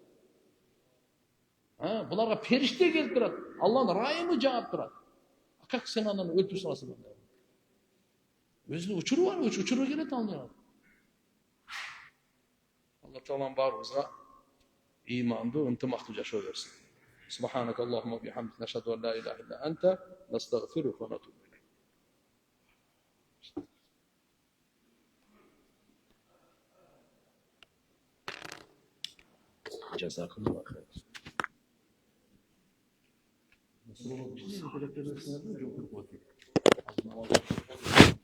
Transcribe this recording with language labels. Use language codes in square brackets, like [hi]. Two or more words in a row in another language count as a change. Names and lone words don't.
[ky] Буларга периште келип турат. Алланын райымы жаап турат. Как сен анан өлтүрүп саласың? Өзүнүн учуру бар, учуру келет алып. Алла Таалам баарыбызга ыймандуу, ынтымактуу жашоо берсин. [ar] سبحانك اللهم وبحمدك نشهد أن لا إله إلا أنت نستغفرك ونتوب إليك. جزاكم الله خير. [tr] Nasıl oldu? Şimdi